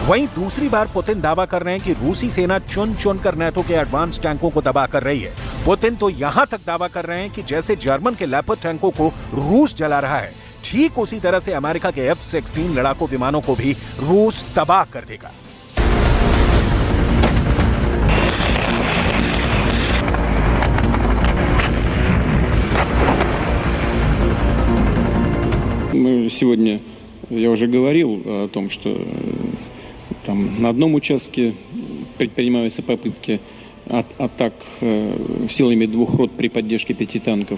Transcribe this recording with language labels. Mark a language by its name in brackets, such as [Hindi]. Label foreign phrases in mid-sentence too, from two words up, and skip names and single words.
[Hindi] वहीं दूसरी बार पुतिन दावा कर रहे हैं कि रूसी सेना चुन चुन कर नेटो के एडवांस टैंकों को तबाह कर रही है। पुतिन तो यहां तक दावा कर रहे हैं कि जैसे जर्मन के लेपर्ड टैंकों को रूस जला रहा है, ठीक उसी तरह से अमेरिका के F-16 लड़ाकू विमानों को भी रूस तबाह कर देगा। [Russian] Сегодня я уже говорил о том, что там на одном участке предпринимаются попытки атак силами 2 рот при поддержке 5 танков.